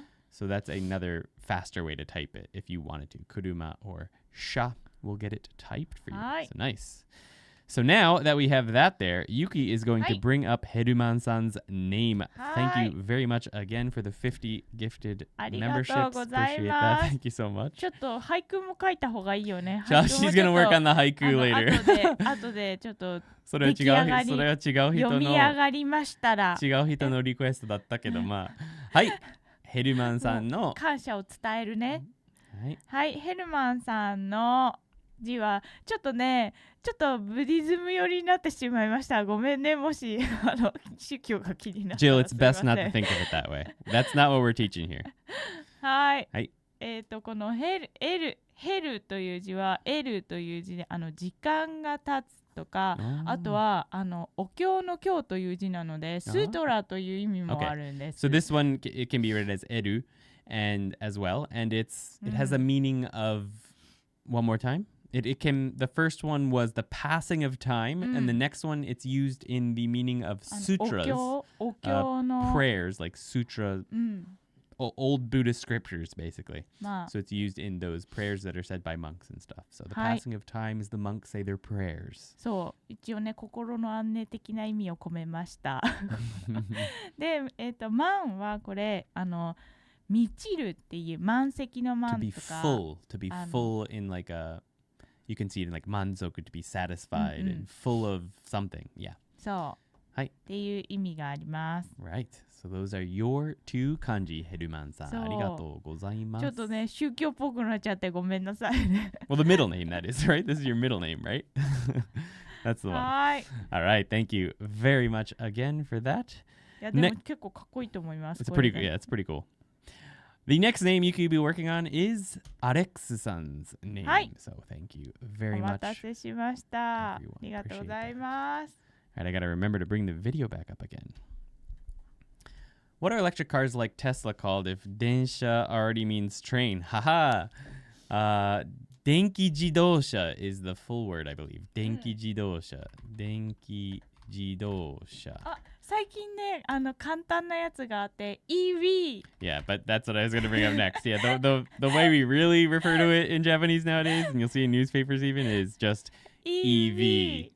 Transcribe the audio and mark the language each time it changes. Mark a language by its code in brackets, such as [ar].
[en] So that's another faster way to type it if you wanted to. Kuruma or sha will get it typed for you. So nice. So now that we have that there, Yuki is going to bring up Heruman-san's name. Thank you very much again for the 50 gifted memberships. Appreciate that. Thank you so much. [ja] ちょっと俳句も書いた方がいいよね。 She's going to work on the haiku later. 後でちょっとそれは違う人読み上がりましたら違う人のリクエストだったけどはい。ヘルマンさんの感謝を伝えるね。はい、ヘルマンさんの字はちょっとブディズム寄りになってしまいました。ごめんね、もし宗教が気になったら。 [en] Jill, it's best not to think of it that way. That's not what we're teaching here. [ja] はい。このヘルという字はエルという字で時間が経つとか、あとはお経の経という字なので、スートラという意味もあるんです。 [en] So this one it can be read as eru and as well, and it has a meaning of one more time. The first one was the passing of time, and the next one it's used in the meaning of sutras, prayers like sutra, old Buddhist scriptures basically. So it's used in those prayers that are said by monks and stuff. So the passing of time is the monks say their prayers. [ja] そう、一応ね、心の安寧的な意味を込めました。で、満はこれ満ちるっていう満席の満とか。 [en] To be full in like a.You can see it in like manzoku to be satisfied and full of something. Yeah. [ja] そう。っていう意味があります。 [en] Right. So those are your two kanji, Heruman-san. [ja] ありがとうございます。ちょっとね、宗教っぽくなっちゃってごめんなさいね。 [en] Well, the middle name, that is, right? This is your middle name, right? That's the one. [ja] はい。 [en] All right. Thank you very much again for that. [ja] いや、でも結構かっこいいと思います。 [en] It's pretty good. Yeah, it's pretty cool.The next name you could be working on is Alex-san's name. So thank you very much. [ja] お待たせしました。ありがとうございます。 [en] All right, I got to remember to bring the video back up again. What are electric cars like Tesla called if densha already means train? Haha. Denki jidosha is the full word, I believe. Denki jidosha. Denki jidosha. [ja] 最近ね、簡単なやつがあって EV. [en] Yeah, but that's what I was going to bring up next. Yeah, the way we really refer to it in Japanese nowadays, and you'll see in newspapers even, is just EV.